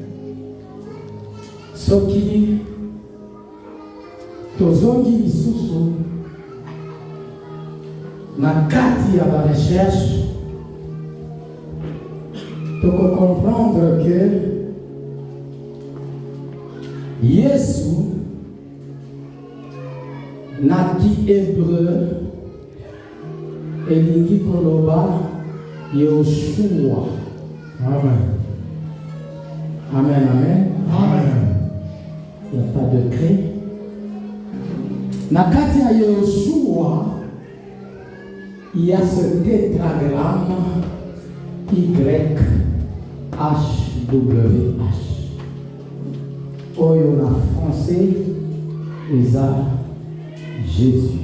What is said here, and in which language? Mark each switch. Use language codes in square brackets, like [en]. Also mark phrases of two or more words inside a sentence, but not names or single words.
[ln] Soki tozongi lisusu na kati ya ba recherche, toko [fr] comprendre que [ln] Yesu naki hébreu elingi koloba Yoshua. Amen. Amen, amen. Amen. [fr] Il n'y a pas de cri. [ln] Na kati ya [fr] Yoshua, il y a ce tétragramme YHWH. [ln] Oyo na français, eza Jésus.